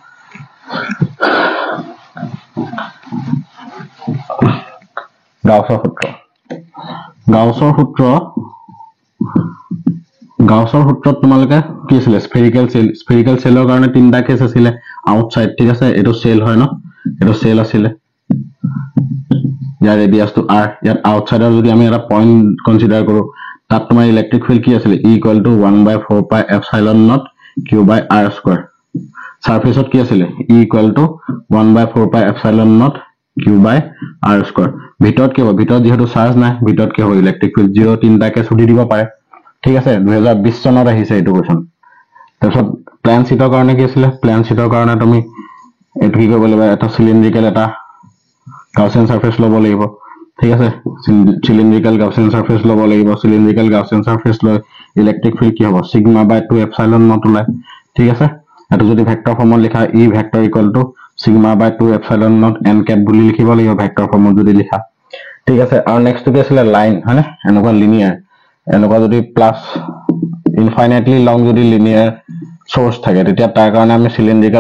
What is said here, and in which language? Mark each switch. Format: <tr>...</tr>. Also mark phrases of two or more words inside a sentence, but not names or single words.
<as>গাউছৰ সূত্ৰত তোমালোকে কি আছিল স্ফেৰিকেল সেলৰ কাৰণে তিনটা কেস আছিল আউটসাইড ঠিক আছে এটো সেল হয় ন এটো সেল আছিল ইয়াৰ ৰেডিয়াস টু r ইয়াত আউটসাইডৰ যদি আমি এটা পয়েন্ট কনসিডাৰ কৰো তাত তোমাৰ ইলেক্ট্ৰিক ফিল্ড কি আছিল</as> <en>E = 1/4 pi epsilon naught q by r square</en> <as>সারফেসত কি আছিল</as> <en>E = 1/4 pi epsilon naught q by r square</en> <as>ভিতৰত কি হ'ব ভিতৰত যেহেতু চাৰ্জ নাই ভিতৰত কি হ'ব</as> <en>electric field</en> <as>0 তিনটাকে ছুটি দিব পাৰে ঠিক আছে 2020 চনত আহিছে এইটো কোৱেশ্চন তাৰপিছত প্লেন শীটৰ কাৰণে কি আছিল প্লেন শীটৰ কাৰণে তুমি এটো কি কৰিব লাগিব এটা সিলিন্ড্ৰিকেল এটা</as> <en>Gaussian surface</en> <as>ল'ব লাগিব ঠিক আছে</as> <en>cylindrical Gaussian surface</en> <as>লব লাগিব</as> <en>cylindrical Gaussian surface</en> <as>লৈ</as> <en>electric field</en> <as>কি হ'ব σ/2</as> <en>epsilon naught</en> <as>ওলাই ঠিক আছে এটো যদি ভেক্টৰ ফৰ্মত লিখা E ভেক্টৰ = σ/2</as> <en>epsilon naught n cap</en> <as>বুলি লিখিব লাগিব ভেক্টৰ ফৰ্মত যদি লিখা ঠিক আছে আৰু নেক্সট কি আছিল লাইন হয়নে এনেকুৱা লিনিয়াৰ এনেকুৱা যদি প্লাস</as> <en>infinitely long</en> <as>যদি</as> <en>linear source</en> <as>থাকে তেতিয়া তাৰ কাৰণে আমি সিলিন্ড্রিক্যাল</as>